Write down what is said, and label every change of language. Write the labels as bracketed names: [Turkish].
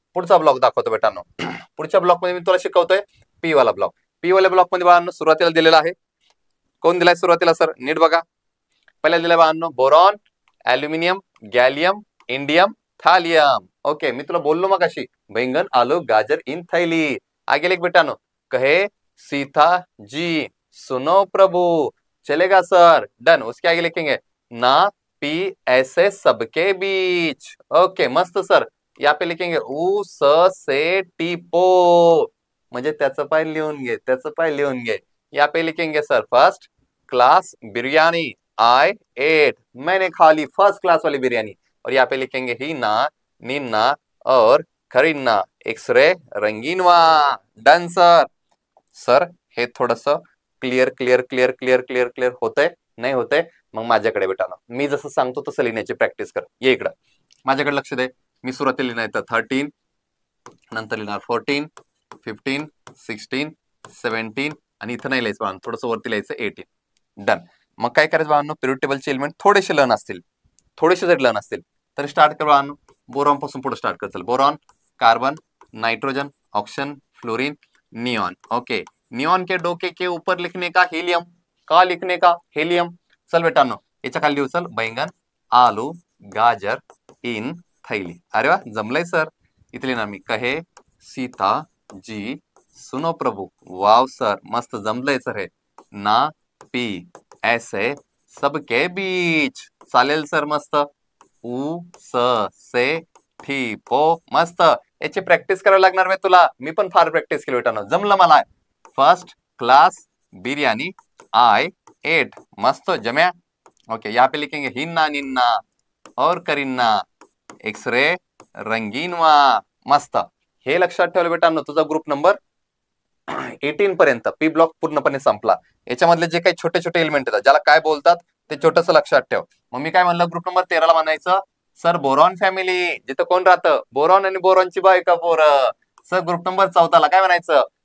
[Marathi] पुढचा ब्लॉक दाखवतो बेटांनो. पुढच्या ब्लॉक मध्ये मी तुला शिकवतोय पी वाला ब्लॉक. पी वाल्या ब्लॉक मध्ये बाळांनो सुरुवातीला दिलेला आहे, कोण दिलाय सुरुवातीला सर, नीट बघा. पहिला दिलाय बाळांनो boron, aluminium, gallium, indium, thallium. Okay. मी तुला बोललो मग अशी, [Hindi] बैंगन आलू गाजर इन थैली. आगे लिख बेटानो, कहे सीता जी सुनो प्रभु. चलेगा सर. डन. उसके आगे लिखेंगे ना पी ऐसे सबके बीच. [Marathi] ओके मस्त सर. [Hindi] यहाँ पे लिखेंगे [Marathi] उ स से टीपो, म्हणजे त्याचं पाय लिहून घे, त्याचं पाय लिहून घे. [Hindi] यहाँ पे लिखेंगे सर [English] first class biryani I ate, [Hindi] मैंने खा ली फर्स्ट क्लास वाली बिरयानी. और यहाँ पे लिखेंगे ही ना नीना और खरीना एक्सरे रंगीनवा. [English] Done sir. [Marathi] सर हे थोडस clear clear clear clear clear clear होतंय, नाही होतंय मग माझ्याकडे बेटानो, मी जसं सांगतो तसं लिहिण्याची प्रॅक्टिस कर. ये इकडं माझ्याकडे लक्ष दे. मी सुरुवातीला लिहिणार तर 13, नंतर लिहिणार 14, 15, 16, 17 आणि इथं नाही लिहायचं, थोडंसं वरती लिहायचं 18. डन. मग काय करायचं बाळांनो, पिरियड टेबलचे एलिमेंट थोडेसे लर्न असतील, थोडेसे जर लर्न असतील तर स्टार्ट कर बाळांनो. बोरॉन पासून पुढे स्टार्ट कर. चल, boron, carbon, nitrogen, oxygen, fluorine, neon. Okay. [Hindi] Neon के डोके के ऊपर लिखने का हीलियम. का लिखने का हीलियम. [Marathi] चल बेटांनो याच्या खाली लिहू. [Hindi] चल, बैंगन आलू गाजर इन थैली. [Marathi] अरे वा जमलंय सर. इथे लिहिणार मी, [Hindi] कहे सीता जी सुनो प्रभु. [Marathi] वाव सर मस्त जमलंय सर हे. [Hindi] ना पी ऐसे सबके बीच. [Marathi] चालेल सर मस्त. उ स से ठी पो. मस्त. याची प्रॅक्टिस करावी लागणार मी तुला, मी पण फार प्रॅक्टिस केली बेटानो, जमलं मला. [English] First class biryani I ate. [Marathi] मस्त जम्या. [English] Okay. [Hindi] यहाँ पे लिखेंगे हिन्ना निन्ना और करीना एक्सरे रंगीनवा. [Marathi] मस्त. हे लक्षात ठेवलं बेटानो, तुझा ग्रुप नंबर 18 पर्यंत पी ब्लॉक पूर्णपणे संपला. याच्यामधले जे काही छोटे छोटे एलिमेंट आहेत ज्याला काय बोलतात ते छोटस लक्षात ठेव. मग मी काय म्हणलं, ग्रुप नंबर 13 ला म्हणायचं सर बोरॉन फॅमिली, जिथं कोण राहतं, बोरॉन आणि बोरॉनची बायका पोरं. सर ग्रुप नंबर 14 ला काय म्हणायचं,